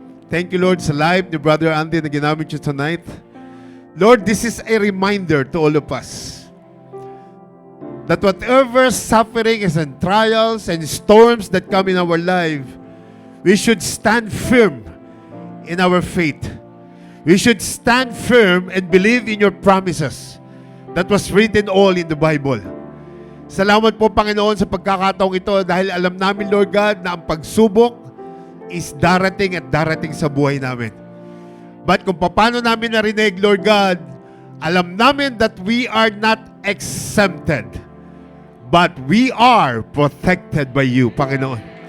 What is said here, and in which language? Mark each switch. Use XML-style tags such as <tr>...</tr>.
<en>Thank you, Lord, sa life ni Brother Andy na ginamit you tonight. Lord, this is a reminder to all of us that whatever sufferings and trials and storms that come in our life, we should stand firm in our faith. We should stand firm and believe in your promises that was written all in the Bible.</en> <tl>Salamat po, Panginoon, sa pagkakataong ito dahil alam namin, Lord God, na ang pagsubok is darating at darating sa buhay namin.</tl> <en>But</en> <tl>kung paano namin narinig,</tl> <en>Lord God,</en> <tl>alam namin</tl> <en>that we are not exempted, but we are protected by you, Panginoon.</en>